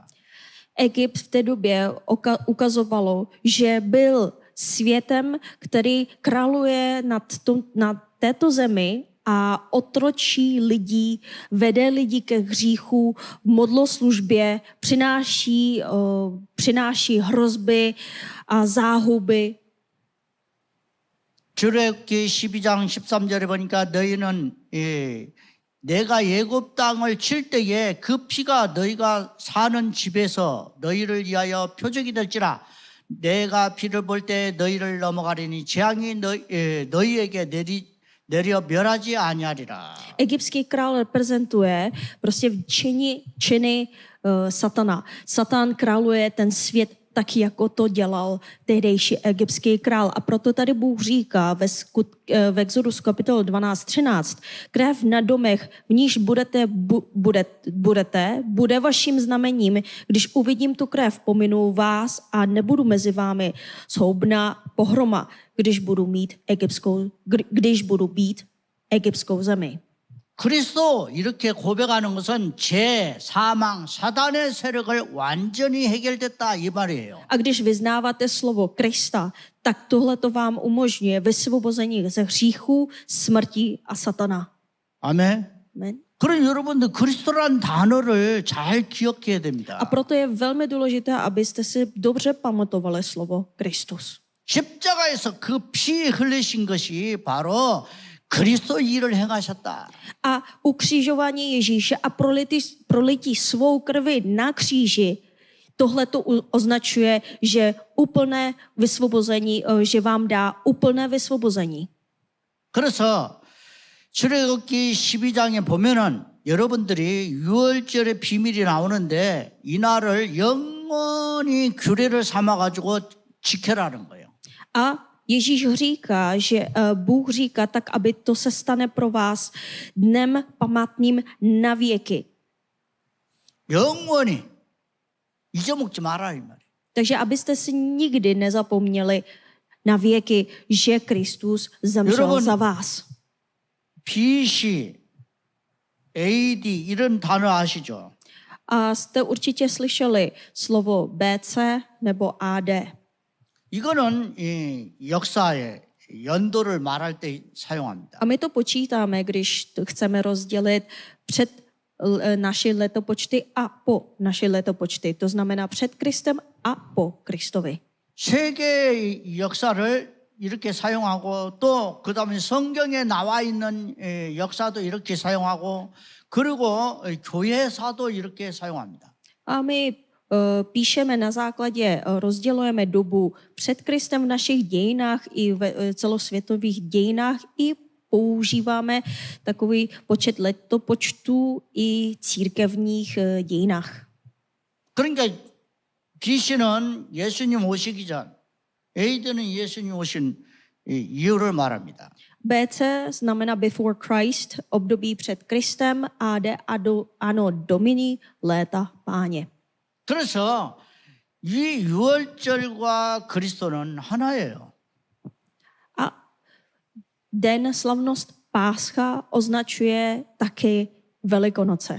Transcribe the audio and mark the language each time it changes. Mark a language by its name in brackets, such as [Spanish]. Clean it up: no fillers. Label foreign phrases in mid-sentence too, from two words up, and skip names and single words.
[Czech] Egypt v té době ukazovalo, že byl světem, který králuje nad této zemi a otročí lidí, vede lidi ke hříchu, v modloslužbě, přináší hrozby a záhuby. [Korean] 출애굽기 12장 13절에 보니까 너희는 내가 애굽 땅을 칠 때에 그 피가 너희가 사는 집에서 너희를 위하여 표적이 될지라 내가 피를 볼 때 너희를 넘어가리니 재앙이 너희에게 내려 멸하지 아니하리라. [Czech] Egyptský král reprezentuje prostě činy satana. Satan králuje ten svět tak, jako to dělal tehdejší egyptský král. A proto tady Bůh říká v Exodus kapitolu 12:13, krev na domech, v níž bude vaším znamením, když uvidím tu krev, pominu vás a nebudu mezi vámi zhoubná pohroma, když budu být egyptskou zemi. [Korean] 그리스도 이렇게 고백하는 것은 죄, 사망, 사단의 세력을 완전히 해결됐다 이 말이에요. [Czech] A když vyznáváte slovo Krista, tak tohle to vám umožňuje vysvobození ze hříchu, smrti a satana. [Korean] 아멘. [Czech] Amen. [Korean] 그럼 여러분들 그리스도라는 단어를 잘 기억해야 됩니다. [Czech] A proto je velmi důležité, abyste si dobře pamatovali slovo Kristus. [Korean] 십자가에서 그 피 흘리신 것이 바로 그리스도 일을 행하셨다. [Czech] A ukřižování Ježíše a prolití svou krvi na kříži, tohle to označuje, že úplné vysvobození, že vám dá úplné vysvobození. [Korean] 그래서 출애굽기 12장에 보면은 여러분들이 유월절의 비밀이 나오는데 이날을 영원히 규례를 삼아 가지고 지켜라는 거예요. [Czech] A Ježíš říká, že Bůh říká tak, aby to se stane pro vás dnem památným na věky. [Korean] 영원히 잊어먹지 마라 이 말이에요. [Czech] Takže abyste si nikdy nezapomněli na věky, že Kristus zemřel za vás. [Korean] BC, AD 이런 단어 아시죠? [Czech] A jste určitě slyšeli slovo BC nebo AD. [Korean] 이거는 이 역사의 연도를 말할 때 사용합니다. [Czech] A my to počítáme, když chceme rozdělit před naše letopočty a po naše letopočty. To znamená před Kristem a po Kristovi. [Korean] 세계의 역사를 이렇게 사용하고 또 그다음에 성경에 나와 있는 역사도 이렇게 사용하고 그리고 교회사도 이렇게 사용합니다. [Czech] A my píšeme na základě, rozdělujeme dobu před Kristem v našich dějinách i v celosvětových dějinách i používáme takový počet letopočtů i církevních dějinách. [Korean] 그러니까 BC는 예수님 오시기 전, AD는 예수님 오신 이유를 말합니다. [Czech] BC znamená [English] before Christ, [Czech] období před Kristem, AD [Latin] ano domini, [Czech] léta páně. [Korean] 그래서 이 유월절과 그리스도는 하나예요. [Czech] A den slavnost Páscha označuje taky Velikonoce.